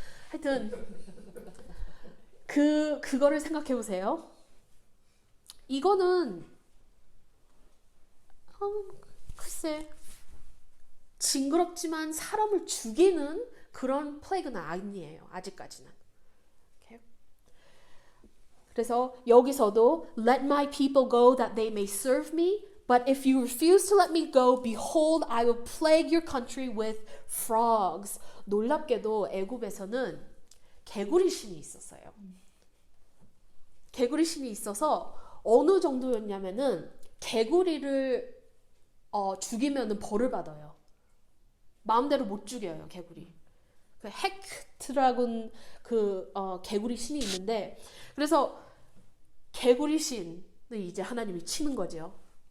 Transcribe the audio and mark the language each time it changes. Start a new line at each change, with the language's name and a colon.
Korean: 하여튼 그거를 생각해 보세요. 이거는 글쎄 징그럽지만 사람을 죽이는 그런 플레이그는 아니에요. 아직까지는. Okay? 그래서 여기서도
English: Let my people go that they may serve me. But if you refuse to let me go, behold, I will plague your country with frogs.
Korean: 놀랍게도 애굽에서는 개구리 신이 있었어요. 개구리 신이 있어서 어느 정도였냐면은 개구리를 죽이면은 벌을 받아요. 마음대로 못 죽여요, 개구리. 그 헥트라군 개구리 신이 있는데, 그래서 개구리 신을 이제 하나님이 치는 거죠.